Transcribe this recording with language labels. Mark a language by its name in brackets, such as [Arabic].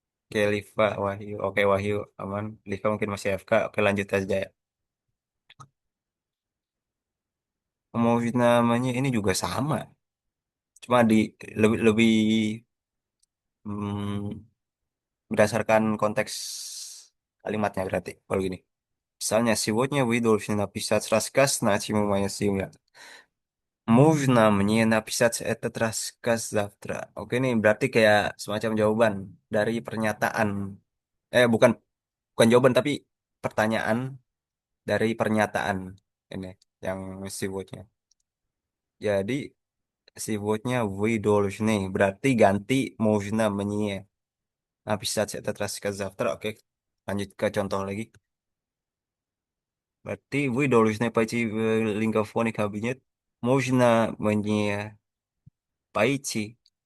[Indonesian] Oke, Liva, Wahyu. Oke, Wahyu aman. Liva mungkin masih AFK. Oke, lanjut aja ya. Mau namanya ini juga sama. Cuma lebih lebih hmm, berdasarkan konteks kalimatnya berarti. Kalau gini. [Russian] Misalnya, сегодня вы должны написать рассказ на тему «Моя семья». Можно мне написать этот рассказ завтра? [Indonesian] Oke nih, berarti kayak semacam jawaban dari pernyataan. Bukan bukan jawaban tapi pertanyaan dari pernyataan ini yang сегодня. Jadi [Russian] сегодня вы должны [Indonesian] berarti ganti [Russian] можно мне написать этот рассказ завтра. [Indonesian] Oke, lanjut ke contoh lagi. [Russian] Berarti вы должны пойти в лингофонный кабинет. Можно мне пойти.